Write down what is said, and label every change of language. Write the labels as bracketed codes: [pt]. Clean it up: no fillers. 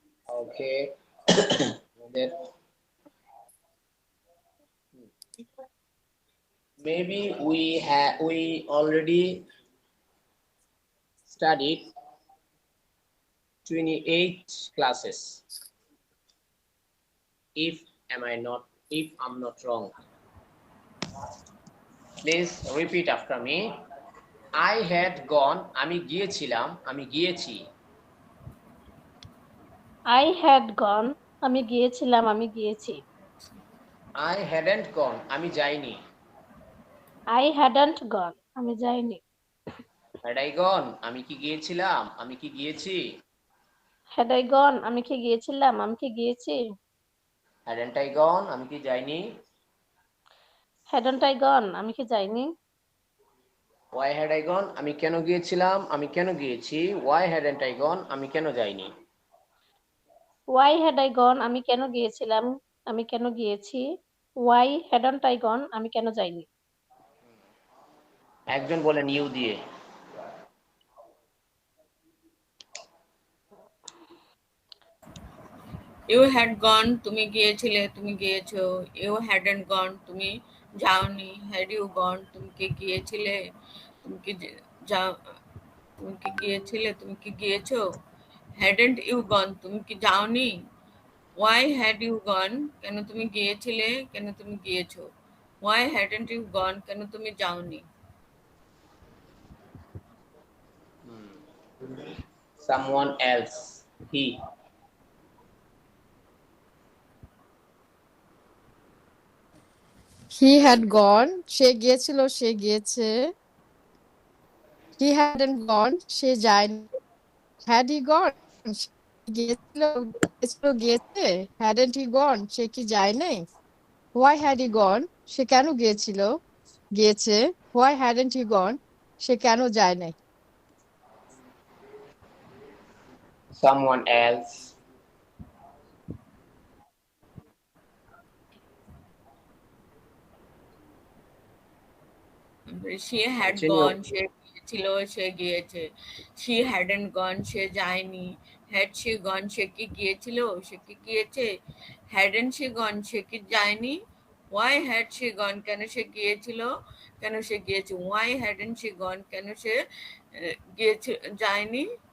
[en] Okay. Then maybe we already studied 28 classes, if I'm not wrong. Please repeat after me. I had gone, [bn] আমি গিয়েছিলাম, আমি গিয়েছি। [en] I had gone, [bn] আমি গিয়েছিলাম, আমি গিয়েছি। [en] I hadn't gone, [bn] আমি যাইনি। [en] I hadn't gone, [bn] আমি যাইনি। [en] Had I gone, [bn] আমি কি গিয়েছিলাম, আমি কি গিয়েছি। [en] Had I gone, [bn] আমি কি গিয়েছিলাম, আমি কি গিয়েছি। [en] Hadn't I gone, [bn] আমি কি যাইনি। [en] Hadn't I gone, [bn] আমি কি যাইনি। [en] Why had I gone, [bn] আমি কেন গিয়েছিলাম, আমি কেন গিয়েছি। [en] Why hadn't I gone, [bn] আমি কেন যাইনি। [en] Why had I gone, [bn] আমি কেন গিয়েছিলাম, আমি কেন গিয়েছি। [en] Why hadn't I gone, [bn] আমি কেন যাইনি। একজন বলেন ইউ দিয়ে। [en] You had gone, [bn] তুমি গিয়েছিলে, তুমি গিয়েছো। [en] You hadn't gone, [bn] তুমি যাওনি। [en] Had you gone, [bn] তুমি কি গিয়েছিলে, তুমি কি যাও, তুমি কি গিয়েছিলে, তুমি কি গিয়েছো। [en] Hadn't you gone, [bn] তুমি কি যাওনি। [en] Why had you gone, [bn] কেন তুমি গিয়েছিলে, কেন তুমি গিয়েছো। [en] Why hadn't you gone, [bn] কেন তুমি যাওনি। [en] Someone else, he. He had gone. [bn] সে গিয়েছিল, সে গিয়েছে। [en] He hadn't gone. [bn] সে যায়নি। [en] Had he gone? [bn] সে গিয়েছিল, গিয়েছিল, গিয়েছে। [en] Hadn't he gone? [bn] সে কি যায় নাই? [en] Why had he gone? [bn] সে কেন গিয়েছিল? গিয়েছে। [en] Why hadn't he gone? [bn] সে কেন যায় নাই? [en] someone else, she had continue. gone, [bn] সে গিয়েছিল, সে গিয়েছে। [en] she hadn't gone, [bn] সে যায়নি। [en] had she gone, [bn] সে কি গিয়েছিল, সে কি গিয়েছে। [en] hadn't she gone, [bn] সে কি যায়নি। [en] why had she gone, [bn] কেন সে গিয়েছিল, কেন সে গিয়েছে। [en] why hadn't she gone, [bn] কেন সে গিয়েছে, যায়নি।